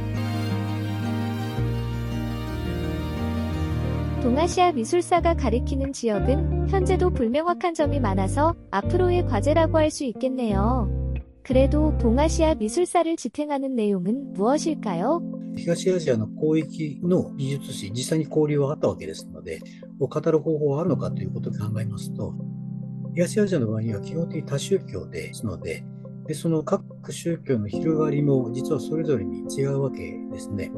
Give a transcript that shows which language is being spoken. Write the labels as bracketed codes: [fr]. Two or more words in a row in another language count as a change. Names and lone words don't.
[ko] 동아시아 미술사가 가리키는 지역은 현재도 불명확한 점이 많아서 앞으로의 과제라고 할 수 있겠네요. 그래도 동아시아 미술사를 지탱하는 내용은 무엇일까요? [ja] 東アジアの広域の美術史、実際に交流はあったわけですので、語る方法はあるのかということを考えますと、東アジアの場合には基本的に多宗教ですので、その各宗教の広がりも実はそれぞれに違うわけですね。